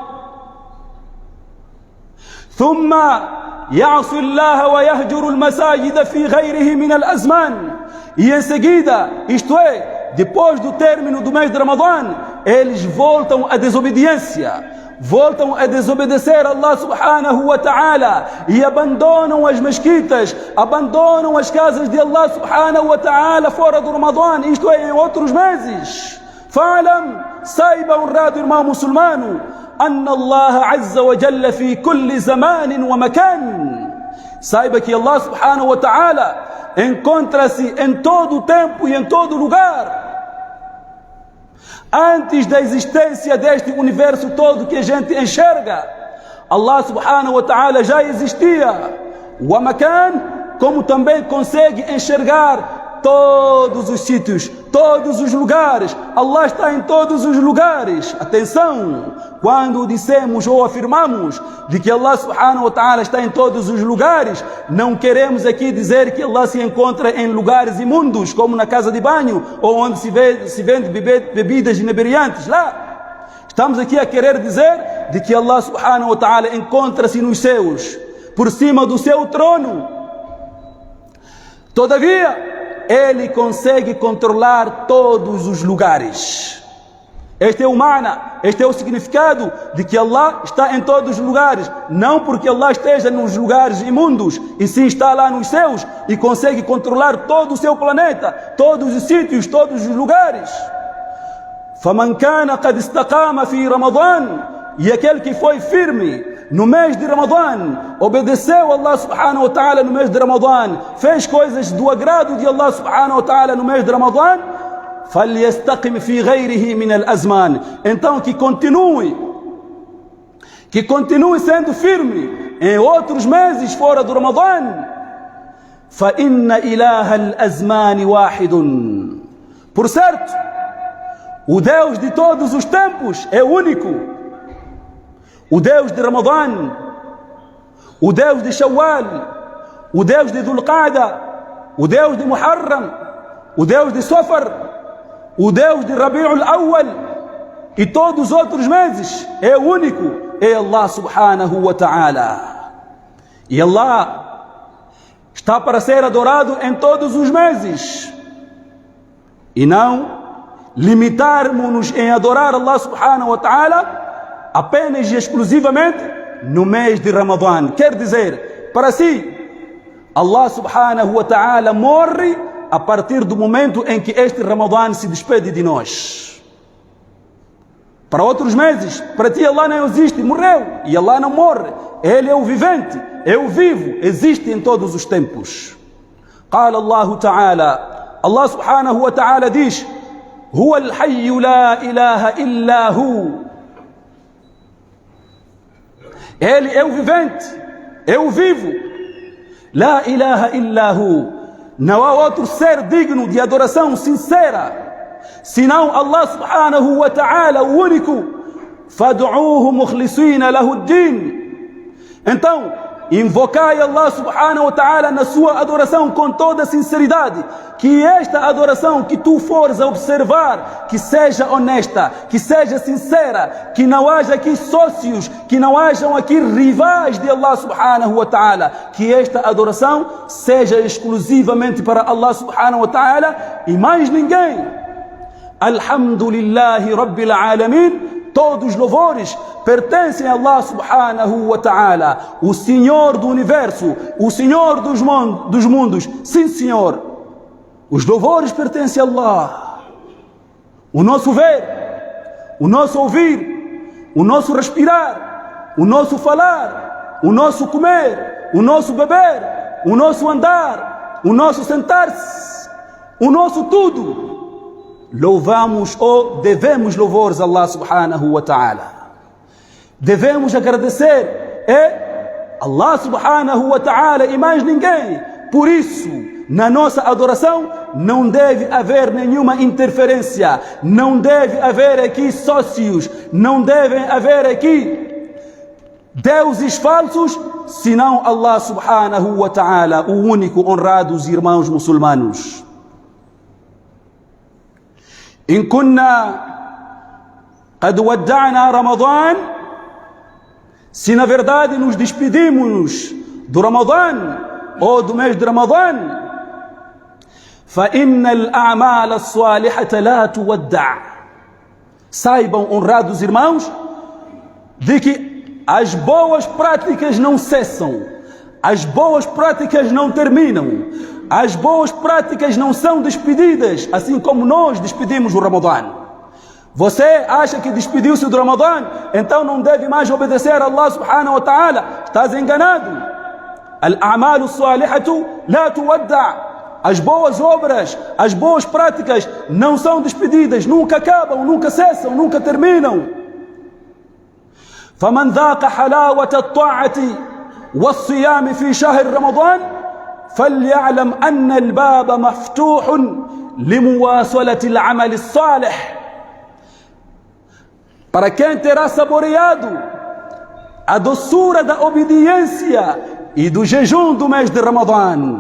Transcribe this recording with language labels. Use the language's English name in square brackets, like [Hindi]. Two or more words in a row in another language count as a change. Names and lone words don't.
[Arabic] ثم يعصي الله ويهجر المساجد في غيره من الأزمان, [Portuguese] e em seguida, isto é, depois do término do mês de Ramadã, eles voltam à desobediência, voltam a desobedecer [Arabic] الله سبحانه وتعالى [Portuguese] e abandonam as mesquitas, abandonam as casas de [Arabic] الله سبحانه وتعالى [Portuguese] fora do Ramadã, isto é, em outros meses. Fa'lam, saiba, honrado irmão muçulmano, [Arabic] أن الله عز وجل في كل زمان ومكان, [Portuguese] saiba que [Arabic] الله سبحانه وتعالى [Portuguese] encontra-se em todo o tempo e em todo lugar. Antes da existência deste universo todo que a gente enxerga, [Arabic] الله سبحانه وتعالى [Portuguese] já existia. O Amakan, como também consegue enxergar todos os sítios, todos os lugares. Allah está em todos os lugares. Atenção, quando dissemos ou afirmamos de que [Arabic] الله سبحانه وتعالى [Portuguese] está em todos os lugares, não queremos aqui dizer que Allah se encontra em lugares imundos, como na casa de banho, ou onde se vende bebidas inebriantes. Lá, estamos aqui a querer dizer de que [Arabic] الله سبحانه وتعالى [Portuguese] encontra-se nos céus, por cima do seu trono. Todavia, Ele consegue controlar todos os lugares. Este é o ma'na, este é o significado de que Allah está em todos os lugares. Não porque Allah esteja nos lugares imundos, e sim está lá nos céus e consegue controlar todo o seu planeta, todos os sítios, todos os lugares. [Arabic] فَمَنْ كَانَ قَدْ اسْتَقَامَ فِي رَمَضَانٍ, [Portuguese] e aquele que foi firme no mês de Ramadã, obedeceu a [Arabic] الله سبحانه وتعالى [Portuguese] no mês de Ramadã, fez coisas do agrado de [Arabic] الله سبحانه وتعالى [Portuguese] no mês de Ramadã, [Arabic] فَلْيَسْتَقِمْ فِي غَيْرِهِ مِنَ الْأَزْمَانِ, [Portuguese] então que continue sendo firme em outros meses fora do Ramadã. [Arabic] فَإِنَّ إِلَهَ الْأَزْمَانِ وَاحِدٌ, [Portuguese] por certo, o Deus de todos os tempos é único. O Deus de Ramadã, o Deus de Shawwal, o Deus de Dhul-Qa'da, o Deus de Muharram, o Deus de Safar, o Deus de Rabi'ul Awwal e todos os outros meses é único, é [Arabic] الله سبحانه وتعالى. [Portuguese] E Allah está para ser adorado em todos os meses. e não limitarmos-nos em adorar [Arabic] الله سبحانه وتعالى [Portuguese] apenas e exclusivamente no mês de Ramadã. Quer dizer, para si, [Arabic] الله سبحانه وتعالى [Portuguese] morre a partir do momento em que este Ramadã se despede de nós. Para outros meses, para ti Allah não existe, morreu, e Allah não morre. Ele é o vivente, é o vivo, existe em todos os tempos. [Arabic] قال الله تعالى, الله سبحانه وتعالى diz: هو الحي لا إله إلا هو. [Portuguese] Ele é o vivente, é o vivo. [Arabic] لا إله إلا هو. [Portuguese] Não há outro ser digno de adoração sincera senão [Arabic] الله سبحانه وتعالى, [Portuguese] o único. [Arabic] فادعوه مخلصين له الدين. [Portuguese] Então, invocai [Arabic] الله سبحانه وتعالى [Portuguese] na sua adoração com toda sinceridade. Que esta adoração que tu fores a observar, que seja honesta, que seja sincera, que não haja aqui sócios, que não hajam aqui rivais de [Arabic] الله سبحانه وتعالى. [Portuguese] Que esta adoração seja exclusivamente para [Arabic] الله سبحانه وتعالى [Portuguese] e mais ninguém. [Arabic] الحمد لله رب العالمين. [Portuguese] Todos os louvores pertencem a [Arabic] الله سبحانه وتعالى, [Portuguese] o Senhor do universo, o Senhor dos mundos. Sim, Senhor, os louvores pertencem a Allah. O nosso ver, o nosso ouvir, o nosso respirar, o nosso falar, o nosso comer, o nosso beber, o nosso andar, o nosso sentar-se, o nosso tudo. Louvamos ou devemos louvores a [Arabic] الله سبحانه وتعالى. [Portuguese] Devemos agradecer [Arabic] الله سبحانه وتعالى [Portuguese] e mais ninguém. Por isso, na nossa adoração não deve haver nenhuma interferência, não deve haver aqui sócios, não devem haver aqui deuses falsos, senão [Arabic] الله سبحانه وتعالى, [Portuguese] o único. Honrados irmãos muçulmanos, [Arabic] إن كنا قد ودعنا رمضان, [Portuguese] se na verdade nos despedimos do Ramadã ou do mês de Ramadã, [Arabic] فإن الأعمال الصالحة لا تودع. [Portuguese] Saibam, honrados irmãos, de que as boas práticas não cessam, as boas práticas não terminam, as boas práticas não são despedidas, assim como nós despedimos o Ramadã. Você acha que despediu-se do Ramadã, então não deve mais obedecer a [Arabic] الله سبحانه وتعالى? [Portuguese] Estás enganado. [Arabic] الأعمال الصالحة لا تودع. [Portuguese] As boas obras, as boas práticas não são despedidas, nunca acabam, nunca cessam, nunca terminam. [Arabic] فمن ذاق حلاوة الطاعة والصيام في شهر رمضان فليعلم أن الباب مفتوح لمواصلة العمل الصالح. [Portuguese] Para quem terá saboreado a doçura da obediência e do jejum do mês de Ramadã.